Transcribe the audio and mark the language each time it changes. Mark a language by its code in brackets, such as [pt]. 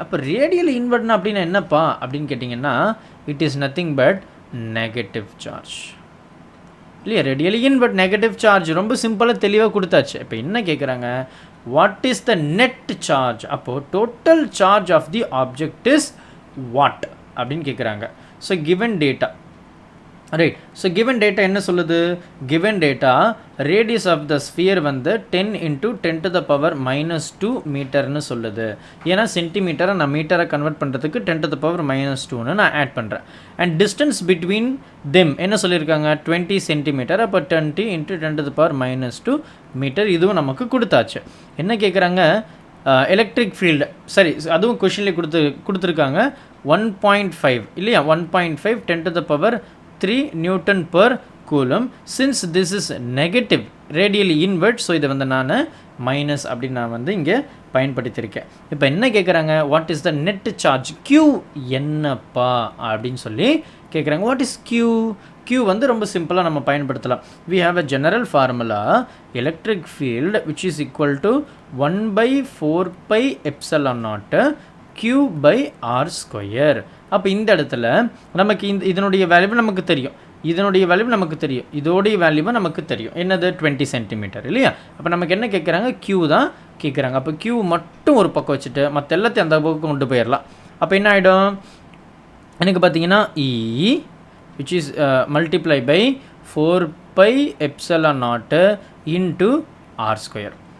[ta] அப்போ ரேடியலி இன்வேர்டுனா அப்படின்னா என்னப்பா அப்படின்னு கேட்டிங்கன்னா [en] it is nothing but negative charge [ta] இல்லையா? Radially invert negative charge. ரொம்ப சிம்பிளாக தெளிவாக கொடுத்தாச்சு. இப்போ என்ன கேட்குறாங்க, [en] What is the net charge? [ta] அப்போது [en] total charge of the object is what [ta] அப்படின்னு கேட்குறாங்க. [en] So given data, right. So given data [ta] என்ன சொல்லுது? [en] given data radius of the sphere வந்து 10 into 10 to the power minus 2 மீட்டர்னு சொல்லுது. [ta] ஏன்னா சென்டிமீட்டரை நான் மீட்டரை கன்வெர்ட் பண்ணுறதுக்கு 10 to the power minus 2ன்னு நான் ஆட் பண்ணுறேன். அண்ட் [en] distance between them [ta] என்ன சொல்லியிருக்காங்க? 20 சென்டிமீட்டர். [en] அப்போ 20 into 10 to the power minus 2 metre. [ta] இதுவும் நமக்கு கொடுத்தாச்சு. என்ன கேட்குறாங்க? Electric field. சரி, அதுவும் கொஷின்லேயே கொடுத்துருக்காங்க 1.5 இல்லையா? [en] 1.5 10 to the power 3 Newton per coulomb. Since this is negative radially inward, so [ta] இதை வந்து நான் மைனஸ் அப்படின்னு நான் வந்து இங்கே பயன்படுத்தியிருக்கேன். இப்போ என்ன கேட்குறாங்க? [en] What is the net charge? [ta] Q என்னப்பா அப்படின்னு சொல்லி கேட்குறாங்க. What is Q? Q வந்து ரொம்ப சிம்பிளாக நம்ம பயன்படுத்தலாம். [en] we have a general formula, electric field which is equal to 1/4 pi epsilon naught Q by R square. [ta] அப்போ இந்த இடத்துல நமக்கு இதனுடைய வேல்யூ நமக்கு தெரியும், இதனுடைய வேல்யூ நமக்கு தெரியும், இதோடைய வேல்யூவை நமக்கு தெரியும். என்னது? 20 சென்டிமீட்டர் இல்லையா? அப்போ நமக்கு என்ன கேட்குறாங்க? Q தான் கேட்குறாங்க. அப்போ Q மட்டும் ஒரு பக்கம் வச்சுட்டு மற்ற எல்லாத்தையும் அந்த பக்கம் கொண்டு போயிடலாம். அப்போ என்ன ஆகிடும்? எனக்கு பார்த்தீங்கன்னா [en] E which is multiply by 4 pi epsilon naught into R square.